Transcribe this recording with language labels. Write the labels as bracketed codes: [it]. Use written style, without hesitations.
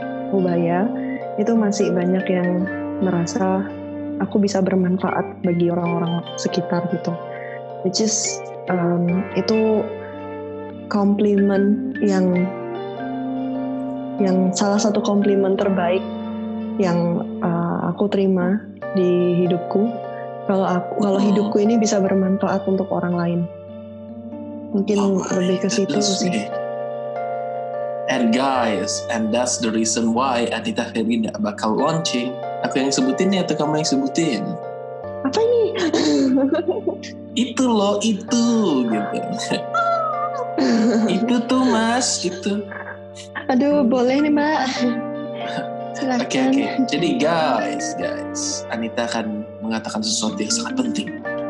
[id] Ubaya itu masih banyak yang merasa aku bisa bermanfaat bagi orang-orang sekitar gitu, which is itu komplimen yang salah satu komplimen terbaik yang aku terima di hidupku. Kalau hidupku ini bisa bermanfaat untuk orang lain, mungkin lebih ke situ sih. [en] And guys, and that's the reason why Anita Verina bakal launching. [id] Aku yang sebutin ya atau kamu yang sebutin? Apa ini? Itu loh, itu gitu. Itu tuh mas, itu. Aduh, boleh nih mbak. Silakan. Oke. Jadi guys, Anita akan mengatakan sesuatu yang sangat penting.